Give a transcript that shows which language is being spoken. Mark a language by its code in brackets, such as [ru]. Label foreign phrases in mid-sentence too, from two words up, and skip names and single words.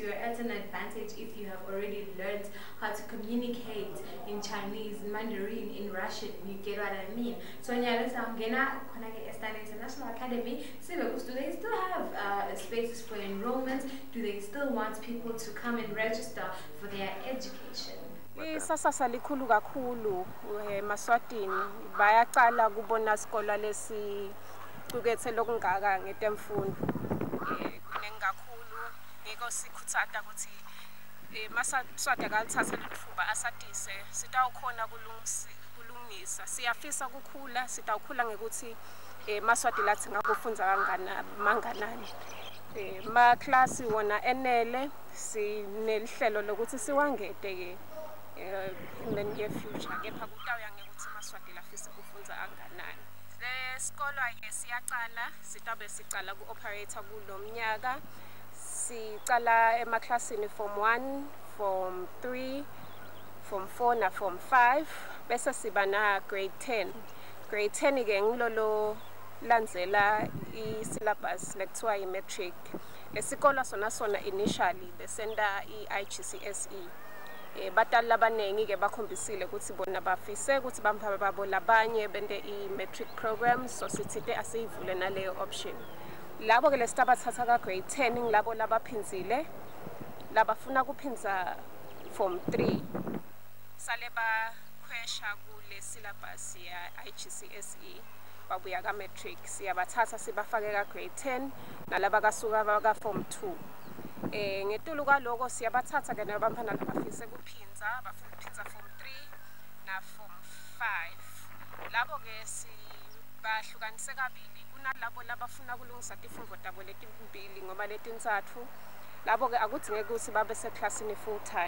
[en] You are at an advantage if you have already learned how to communicate in Chinese, Mandarin, in Russian. You get what I mean? So Stan International Academy, do they still have spaces for enrollment? Do they still want people to come and register for their education? [ss] Isasasa likhulu kakhulu eMaswatini bayaqala kubona isikole lesi qukethe lokungaka ngetemfundo. Kuningi kakhulu ngeke sikhuthata ukuthi Maswati akalithatha lithuba asatise sitawukhona kulungisa siyafisa ukukhula sitawukhula ngekuthi Maswati lathi ngakufunza manganani ma class wona enele sinelihlelo lokuthi siwangete ke [en] in the near future [ss] kepha kutawuya ngekuthi Maswati lafisa ukufunza anganani. Le sikolo ake siyaqala sitabe sicala ku-operator kulo mnyaka sicala emaklasini form 1 form 3 form 4 na form 5 bese siba na grade 10 ke ngilolo landzela i-syllabus lekuthiwa i-matric. Lesikolo sona initially besenda i-IGCSE batali labaningi ke bakhombisile ukuthi bona bafise ukuthi babo labanye bende i- [en] matric program [ss] so sithite asiyivule naleyo option. Labo ke lesitabathatha ka grade 10 ngilabo labaphinzile labafuna kuphinza form 3 sale bakhwesha kule syllabus ya IGCSE babuya ka matric siyabathatha sibafake ka grade 10 nalaba kasuka ka form 2 ngetulu kwaloko siyabathatha ke nabantwana labafise kuphinza bafuna kuphinza form 3 na form 5 labo ke sibahlukanise kabili kunalabo labafuna kulungisa tifundvo tabo letimbili ngoba letintsatfu labo ke akudingeki ukuthi babe seclassini [en] full time.